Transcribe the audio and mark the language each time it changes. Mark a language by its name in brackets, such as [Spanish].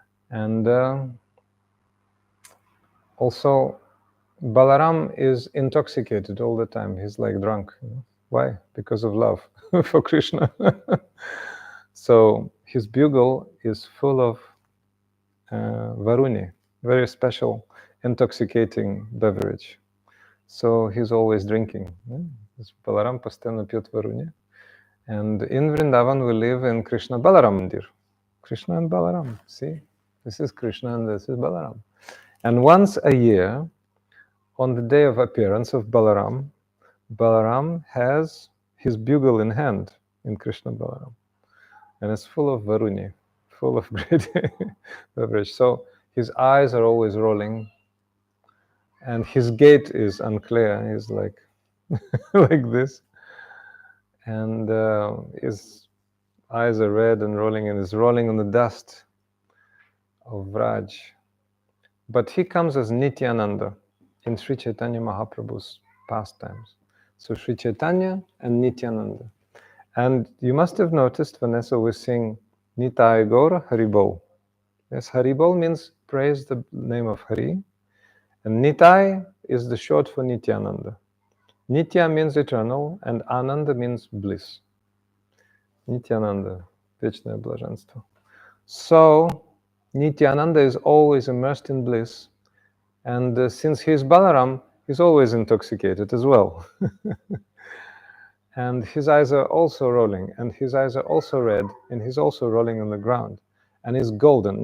[English] And also, Balaram is intoxicated all the time. He's like drunk. Why? Because of love for Krishna. So his bugle is full of varuni, very special, intoxicating beverage. So he's always drinking. [Russian] Balaram постоянно пьет варуни. [English] And in Vrindavan we live in Krishna Balaram Mandir. Krishna and Balaram. See, this is Krishna and this is Balaram. And once a year, on the day of appearance of Balaram, Balaram has his bugle in hand in Krishna Balaram. And it's full of varuni, full of great beverage. So his eyes are always rolling, and his gait is unclear. He's like, like this. And his eyes are red and rolling, and is rolling on the dust of Vraj. But he comes as Nityananda in Sri Chaitanya Mahaprabhu's pastimes. So Sri Chaitanya and Nityananda. And you must have noticed, Vanessa, we sing Nitai Gaura Haribol. Yes, Haribol means praise the name of Hari. And Nitai is the short for Nityananda. Nitya means eternal, and Ananda means bliss. [Russian] Nityananda, вечное блаженство. [English] So, Nityananda is always immersed in bliss, and since he's Balaram, he's always intoxicated as well. And his eyes are also rolling, and his eyes are also red, and he's also rolling on the ground. and is golden.